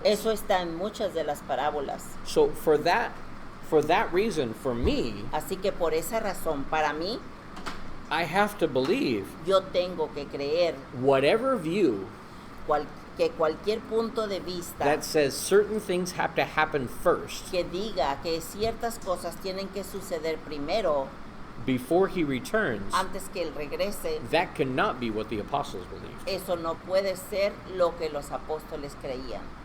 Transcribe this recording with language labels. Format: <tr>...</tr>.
<es>Eso está en muchas de las parábolas.</es> <en>So for that reason, for me,</en> <es>Así que por esa razón, para mí,</es> <en>I have to believe</en> <es>yo tengo que creer</es> <en>whatever view</en> <es>que cualquier punto de vista</es> <en>that says certain things have to happen first</en> <es>que diga que ciertas cosas tienen que suceder primero</es> <en>before he returns,</en> <es>antes que Él regrese,</es> <en>that cannot be what the apostles believed.</en> <es>eso no puede ser lo que los apóstoles creían.</es>